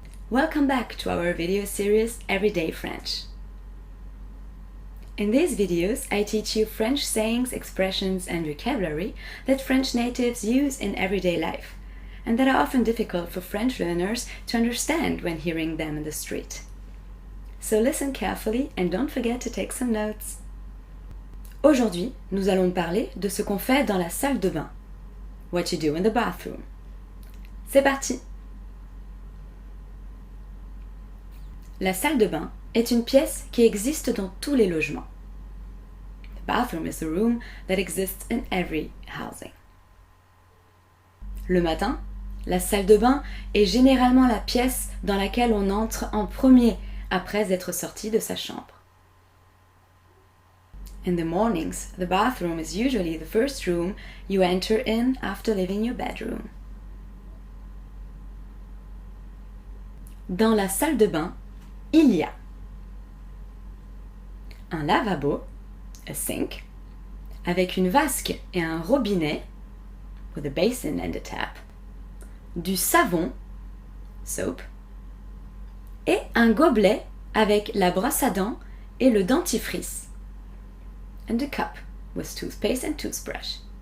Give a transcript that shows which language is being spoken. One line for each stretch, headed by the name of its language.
English: Welcome back to our video series Everyday French. In these videos, I teach you French sayings, expressions and vocabulary that French natives use in everyday life and that are often difficult for French learners to understand when hearing them in the street. So listen carefully and don't forget to take some notes.
French: Aujourd'hui, nous allons parler de ce qu'on fait dans la salle de bain.
English: What you do in the bathroom.
French: C'est parti! La salle de bain est une pièce qui existe dans tous les logements.
English: The bathroom is a room that exists in every housing.
French: Le matin, la salle de bain est généralement la pièce dans laquelle on entre en premier après être sorti de sa chambre.
English: In the mornings, the bathroom is usually the first room you enter in after leaving your bedroom.
French: Dans la salle de bain, il y a un lavabo,
English: a sink,
French: avec une vasque et un robinet,
English: with a basin and a tap,
French: du savon, soap, et un gobelet avec la brosse à dents et le dentifrice,
English: and a cup with toothpaste and toothbrush.